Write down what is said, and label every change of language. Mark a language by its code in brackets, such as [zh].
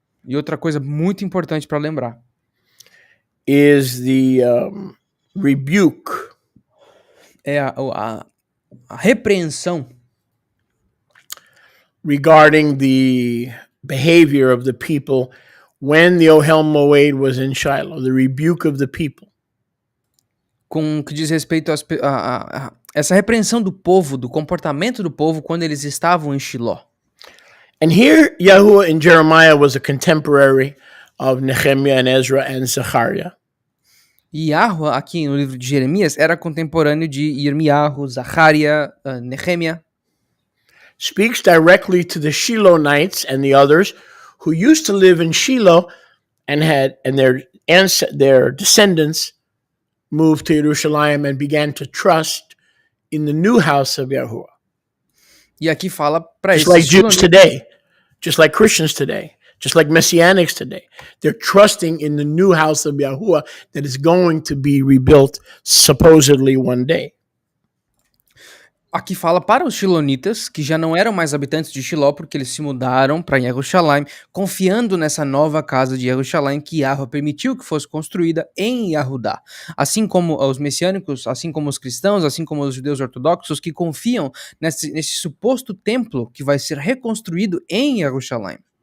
[pt] E outra coisa muito importante para lembrar [en] is the rebuke. [pt] É a repreensão [en] regarding the behavior of the people when the Ohel Moed was in Shiloh, the rebuke of the people. [pt] Com o que diz respeito a essa repreensão do povo, do comportamento do povo quando eles estavam em Shiló. [en] And here, Yahuwah in Jeremiah was a contemporary of Nehemiah and Ezra and Zechariah. [pt] E Yahweh, aqui no livro de Jeremias, era contemporâneo de Irmiyahu, Zacharia, Nehemia. [en] Speaks directly to the Shilonites and the others who used to live in Shiloh and their descendants moved to Jerusalem and began to trust in the new house of Yahuwah. [pt] E aqui fala para [en] Just like Jews today, just like Christians today, just like Messianics today. They're trusting in the new house of Yahuwah that is going to be rebuilt supposedly one day. [pt] Aqui fala para os Shilonitas, que já não eram mais habitantes de Shiló, porque eles se mudaram para Jerusalém, confiando nessa nova casa de Jerusalém que Yahweh permitiu que fosse construída em Yahudá. Assim como os messiânicos, assim como os cristãos, assim como os judeus ortodoxos, que confiam nesse suposto templo que vai ser reconstruído em Jerusalém.